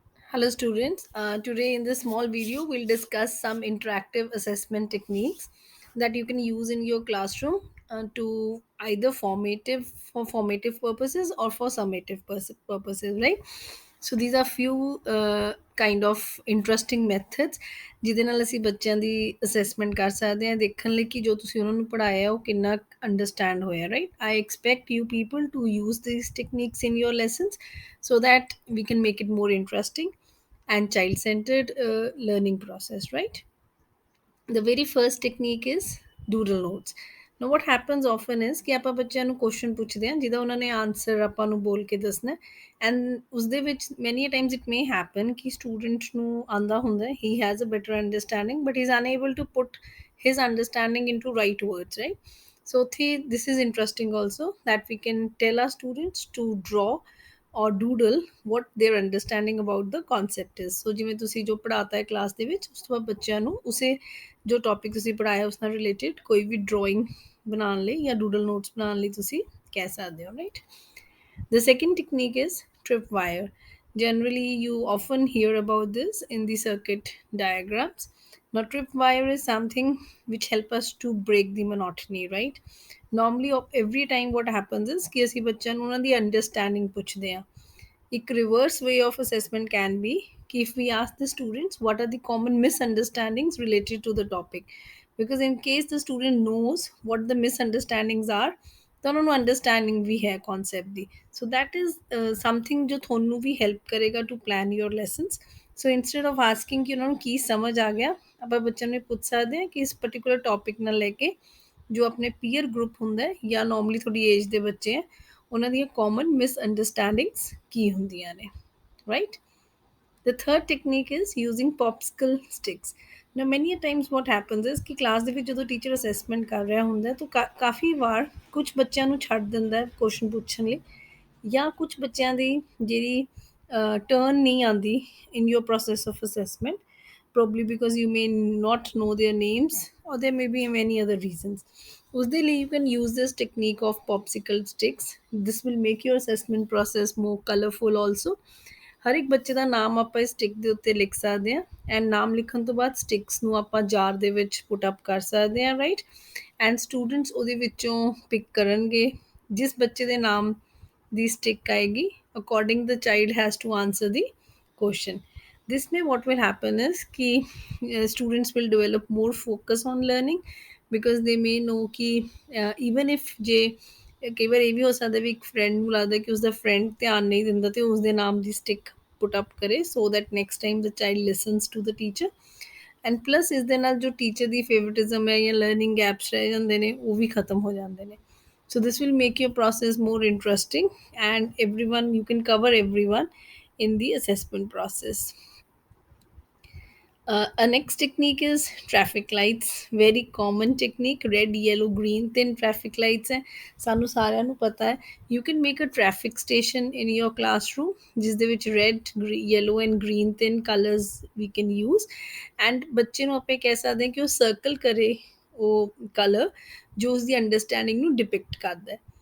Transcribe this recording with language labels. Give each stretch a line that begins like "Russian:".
English: Hello students, today in this small video we'll discuss some interactive assessment techniques that you can use in your classroom to either formative purposes or for summative purposes, right? So these are few kind of interesting methods
Punjabi: ਜਿਹਦੇ ਨਾਲ ਅਸੀਂ ਬੱਚਿਆਂ ਦੀ assessment ਕਰ ਸਕਦੇ ਹਾਂ ਦੇਖਣ ਲਈ ਕਿ ਜੋ ਤੁਸੀਂ ਉਹਨਾਂ ਨੂੰ ਪੜ੍ਹਾਇਆ ਉਹ ਕਿੰਨਾ ਅੰਡਰਸਟੈਂਡ ਹੋਇਆ, right?
English: I expect you people to use these techniques in your lessons so that we can make it more interesting and child centered learning process, right? The very first technique is doodle notes. Now what happens often is
Punjabi: ਕਿ ਆਪਾਂ ਬੱਚਿਆਂ ਨੂੰ question ਪੁੱਛਦੇ ਹਾਂ ਜਿਹਦਾ ਉਹਨਾਂ ਨੇ answer ਆਪਾਂ ਨੂੰ ਬੋਲ ਕੇ
English: ਦੱਸਣਾ ਐਂਡ ਉਸਦੇ ਵਿੱਚ many a times it may happen
Punjabi: ਕਿ ਸਟੂਡੈਂਟ ਨੂੰ ਆਂਦਾ ਹੁੰਦਾ
English: he has a better understanding but he is unable to put his understanding into right words, right? So this is interesting also that we can tell our students to draw or doodle what their understanding about the concept is.
Punjabi: So ਜਿਵੇਂ ਤੁਸੀਂ ਜੋ ਪੜ੍ਹਾਤਾ ਹੈ class ਦੇ ਵਿੱਚ ਉਸ ਤੋਂ ਬਾਅਦ ਬੱਚਿਆਂ ਨੂੰ ਉਸੇ ਜੋ ਟੌਪਿਕ ਤੁਸੀਂ ਪੜ੍ਹਾਇਆ ਉਸ ਨਾਲ ਰਿਲੇਟਡ ਕੋਈ ਵੀ ਡਰਾਇੰਗ ਬਣਾਉਣ ਲਈ ਜਾਂ ਡੂਡਲ ਨੋਟਸ ਬਣਾਉਣ ਲਈ ਤੁਸੀਂ ਕਹਿ ਸਕਦੇ ਹੋ, right?
English: The second technique is tripwire. Generally, you often hear about this in the circuit diagrams. Now, tripwire is something which help us to break the monotony, right? Normally, every time what happens is
Punjabi: कि ਅਸੀਂ ਬੱਚਿਆਂ ਨੂੰ ਉਹਨਾਂ ਦੀ understanding ਪੁੱਛਦੇ ਹਾਂ.
English: A reverse way of assessment can be कि if we ask the students what are the common misunderstandings related to the topic, because in case the student knows what the misunderstandings are
Punjabi: ਤਾਂ ਉਹਨਾਂ ਨੂੰ understanding ਵੀ ਹੈ concept ਦੀ,
English: so that is something
Punjabi: ਜੋ ਤੁਹਾਨੂੰ ਵੀ help ਕਰੇਗਾ
English: To plan your lessons. So instead of asking
Punjabi: ਕਿ ਉਹਨਾਂ ਨੂੰ ਕੀ ਸਮਝ ਆ ਗਿਆ, ਆਪਾਂ ਬੱਚਿਆਂ ਨੂੰ ਇਹ ਪੁੱਛ ਸਕਦੇ ਹਾਂ ਕਿ ਇਸ ਪਰਟੀਕੂਲਰ ਟੌਪਿਕ ਨਾਲ ਲੈ ਕੇ ਜੋ ਆਪਣੇ ਪੀਅਰ ਗਰੁੱਪ ਹੁੰਦਾ ਹੈ ਜਾਂ ਨੋਰਮਲੀ ਤੁਹਾਡੀ ਏਜ ਦੇ ਬੱਚੇ ਹੈ ਉਹਨਾਂ ਦੀਆਂ ਕਾਮਨ ਮਿਸਅੰਡਰਸਟੈਂਡਿੰਗਸ ਕੀ ਹੁੰਦੀਆਂ ਨੇ, right?
English: The third technique is using popsicle sticks. Now many a times what happens is
Punjabi: ਕਿ ਕਲਾਸ ਦੇ ਵਿੱਚ ਜਦੋਂ ਟੀਚਰ ਅਸੈਸਮੈਂਟ ਕਰ ਰਿਹਾ ਹੁੰਦਾ ਹੈ ਤਾਂ ਕਾਫੀ ਵਾਰ ਕੁਝ ਬੱਚਿਆਂ ਨੂੰ ਛੱਡ ਦਿੰਦਾ ਹੈ ਕੁਐਸਚਨ ਪੁੱਛਣ ਲਈ ਜਾਂ ਕੁਝ ਬੱਚਿਆਂ ਦੀ ਜਿਹੜੀ ਟਰਨ ਨਹੀਂ ਆਉਂਦੀ
English: in your process of assessment, probably because you may not know their names or there may be many other reasons.
Punjabi: ਉਸਦੇ ਲਈ
English: you can use this technique of popsicle sticks. This will make your assessment process more colorful also.
Punjabi: ਹਰ ਇੱਕ ਬੱਚੇ ਦਾ ਨਾਮ ਆਪਾਂ ਇਸ stick ਦੇ ਉੱਤੇ ਲਿਖ ਸਕਦੇ ਹਾਂ ਐਂਡ ਨਾਮ ਲਿਖਣ ਤੋਂ ਬਾਅਦ ਸਟਿਕਸ ਨੂੰ ਆਪਾਂ ਜਾਰ ਦੇ ਵਿੱਚ ਪੁੱਟ ਅਪ ਕਰ ਸਕਦੇ ਹਾਂ, ਰਾਈਟ? ਐਂਡ ਸਟੂਡੈਂਟਸ ਉਹਦੇ ਵਿੱਚੋਂ ਪਿਕ ਕਰਨਗੇ ਜਿਸ ਬੱਚੇ ਦੇ ਨਾਮ ਦੀ ਸਟਿਕ ਆਏਗੀ
English: According the child has to answer the question. This may what will happen is कि students will develop more focus on learning because they may know
Punjabi: कि even if ਜੇ ਕਈ ਵਾਰ ਇਹ ਵੀ ਹੋ ਸਕਦਾ ਵੀ ਇੱਕ ਫਰੈਂਡ ਨੂੰ ਲੱਗਦਾ ਕਿ ਉਸਦਾ ਫਰੈਂਡ ਧਿਆਨ ਨਹੀਂ ਦਿੰਦਾ ਤੇ ਉਸਦੇ ਨਾਮ ਦੀ ਸਟਿਕ ਪੁੱਟ ਅਪ ਕਰੇ
English: So that next time the child listens to the teacher.
Punjabi: And plus ਇਸ ਦੇ ਨਾਲ ਜੋ ਟੀਚਰ ਦੀ ਫੇਵਰਟਿਜ਼ਮ ਹੈ ਜਾਂ ਲਰਨਿੰਗ ਗੈਪਸ ਰਹਿ ਜਾਂਦੇ ਨੇ ਉਹ ਵੀ ਖਤਮ ਹੋ ਜਾਂਦੇ ਨੇ.
English: So this will make your process more interesting and everyone you can cover everyone in the assessment process. A next technique is traffic lights. Very common technique. Red, yellow, green, thin traffic lights
Punjabi: ਹੈ ਸਾਨੂੰ ਸਾਰਿਆਂ ਨੂੰ ਪਤਾ ਹੈ.
English: You can make a traffic station in your classroom
Punjabi: ਜਿਸ ਦੇ ਵਿੱਚ
English: red, yellow and green thin colors we can use.
Punjabi: And ਬੱਚੇ ਨੂੰ ਆਪਾਂ ਕਹਿ ਸਕਦੇ ਹਾਂ ਕਿ ਉਹ ਸਰਕਲ ਕਰੇ ਉਹ ਕਲਰ ਜੋ ਉਸਦੀ ਅੰਡਰਸਟੈਂਡਿੰਗ ਨੂੰ ਡਿਪਿਕਟ ਕਰਦਾ ਹੈ.